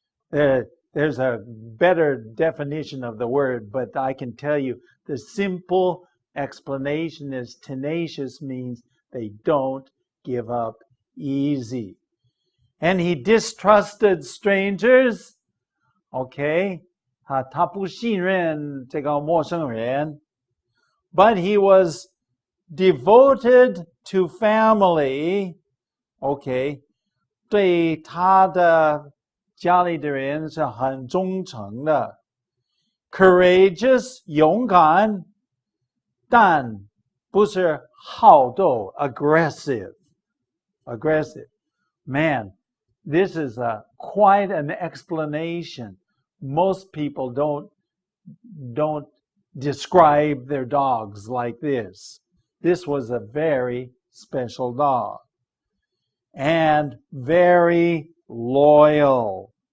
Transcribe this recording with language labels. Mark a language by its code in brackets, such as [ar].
[en] There's a better definition of the word, but I can tell you the simple explanation is tenacious means they don't give up easy. And he distrusted strangers. [zh] Okay, 他不信任这个陌生人. [en] But he was devoted to family. [zh] Okay, 对他的家里的人是很忠诚的. Courageous, 勇敢, 但不是好斗, aggressive. [en] Man, this is quite an explanation. Most people don't describe their dogs like this. This was a very special dog. And very loyal.